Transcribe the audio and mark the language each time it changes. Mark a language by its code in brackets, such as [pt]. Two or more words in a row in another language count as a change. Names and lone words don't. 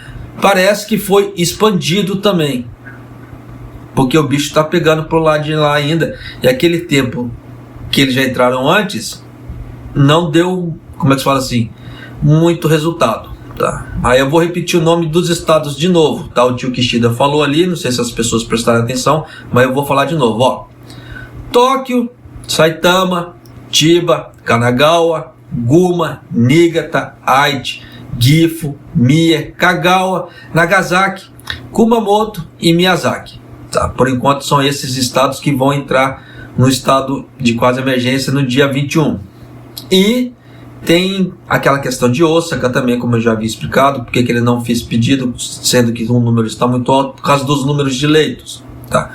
[pt] Parece que foi expandido também, porque o bicho está pegando pro lado de lá ainda, e aquele tempo que eles já entraram antes, não deu, como é que se fala assim, muito resultado, tá? Aí eu vou repetir o nome dos estados de novo, tá? O tio Kishida falou ali, não sei se as pessoas prestaram atenção, mas eu vou falar de novo, ó. Tóquio, Saitama, Chiba, Kanagawa, Guma, Niigata, Aichi, Gifu, Mie, Kagawa, Nagasaki, Kumamoto e Miyazaki, tá? Por enquanto são esses estados que vão entrar no estado de quase emergência no dia 21. E tem aquela questão de Osaka também, como eu já havia explicado, porque que ele não fez pedido, sendo que o número está muito alto, por causa dos números de leitos, tá?